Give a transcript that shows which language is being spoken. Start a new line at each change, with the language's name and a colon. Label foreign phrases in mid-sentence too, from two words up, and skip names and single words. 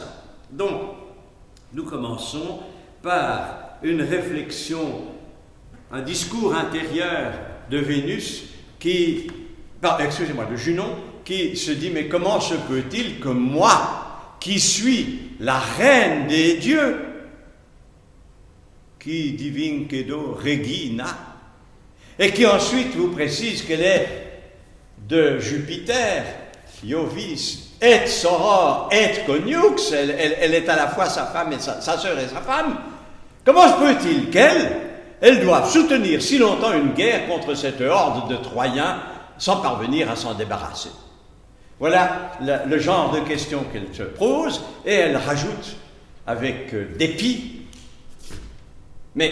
French: Donc, nous commençons par une réflexion, un discours intérieur de Vénus de Junon, qui se dit: mais comment se peut-il que moi, qui suis la reine des dieux,
Latin: qui divincedo regina,
French: et qui ensuite vous précise qu'elle est de Jupiter, Iovis,
Latin: et soror, et coniux,
French: elle est à la fois sa femme et sa sœur et sa femme. Comment se peut-il qu'elle doive soutenir si longtemps une guerre contre cette horde de Troyens sans parvenir à s'en débarrasser? Voilà le genre de questions qu'elle se pose, et elle rajoute avec dépit: mais